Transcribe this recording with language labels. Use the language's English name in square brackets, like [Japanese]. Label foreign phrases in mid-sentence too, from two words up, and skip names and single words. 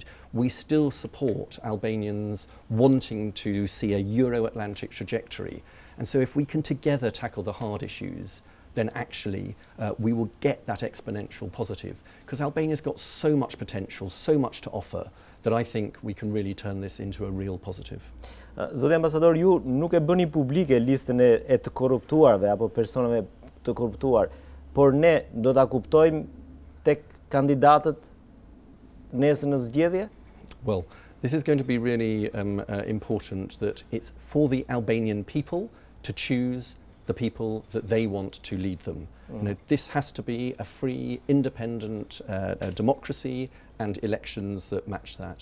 [English] We still support Albanians wanting to see a Euro-Atlantic trajectory. And so if we can together tackle the hard issues, then actually we will get that exponential positive. Because Albania's got so much potential, so much to offer, that I think we can really turn this into a real positive. [Albanian] Zoti ambasador, ju nuk e bëni publike listën e të korruptuarve apo personave të korruptuar, por ne do ta kuptojmë tek kandidatët nesër në zgjedhje? [English] Well, this is going to be really important, that it's for the Albanian people to choose the people that they want to lead them. You know, this has to be a free, independent democracy and elections that match that.